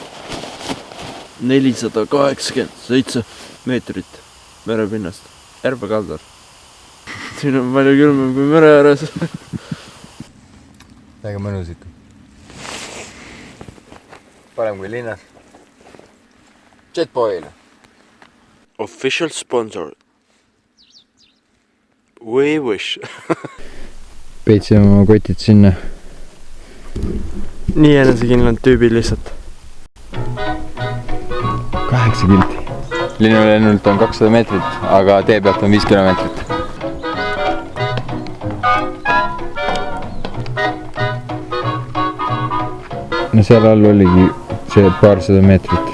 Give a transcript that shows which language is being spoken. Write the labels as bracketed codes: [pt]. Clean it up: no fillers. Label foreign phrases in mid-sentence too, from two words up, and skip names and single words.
[et] 487 meetrit merepinnast. Järve kaldal. Siin on palju külmem kui mere ääres. Väga mõnus ikka. Parem kui linnas. Jetboil. [en] Official sponsor. We wish. [et] Peitsime oma kotid sinna. Nii enesekindlad tüübid lihtsalt. 8 kilti. Linnulennult on 200 meetrit, aga tee pealt on 5 kilomeetrit. No seal all oligi see paarsada meetrit.